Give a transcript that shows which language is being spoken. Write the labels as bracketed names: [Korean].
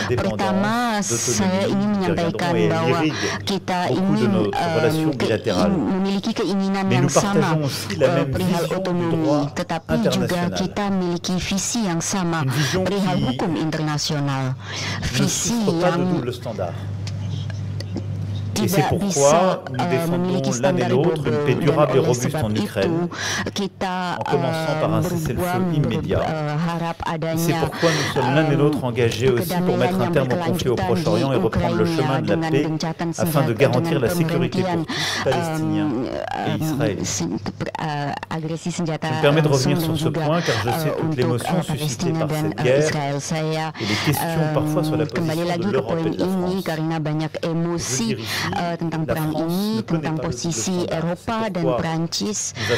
[Indonesian] Pertama, saya ingin menyampaikan bahwa kita ingin memiliki keinginan yang sama perihal otonomi, tetapi juga kita memiliki visi yang sama perihal hukum internasional, visi yang [French] Et c'est pourquoi nous défendons l'un et l'autre une paix durable et robuste en Ukraine, en commençant par un cessez-le-feu immédiat. C'est pourquoi nous sommes l'un et l'autre engagés aussi pour mettre un terme au conflit au Proche-Orient et reprendre le chemin de la paix afin de garantir la sécurité pour tous, Palestiniens et Israéliens. Je me permets de revenir sur ce point car je sais toute l'émotion suscitée par cette guerre et les questions parfois sur la position de l'Europe et de la France. Je veux dire ici [Indonesian] tentang perang ini, tentang posisi Eropa dan Perancis.